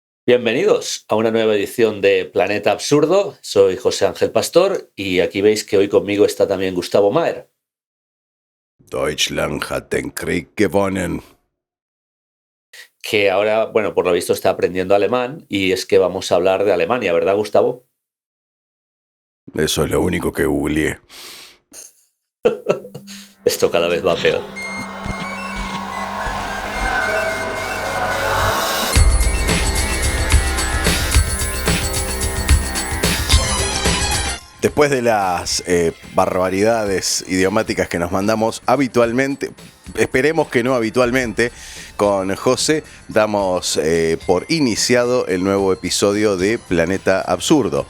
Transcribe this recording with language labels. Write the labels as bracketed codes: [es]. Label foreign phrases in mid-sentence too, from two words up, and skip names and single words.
[es] Bienvenidos a una nueva edición de Planeta Absurdo. Soy José Ángel Pastor y aquí veis que hoy conmigo está también Gustavo Maher. [de] Deutschland hat den Krieg gewonnen. [es] Que ahora, bueno, por lo visto está aprendiendo alemán y es que vamos a hablar de Alemania, ¿verdad, Gustavo? Eso es lo único que googleé. Esto cada vez va peor. Después de las barbaridades idiomáticas que nos mandamos habitualmente, esperemos que no habitualmente, con José damos por iniciado el nuevo episodio de Planeta Absurdo.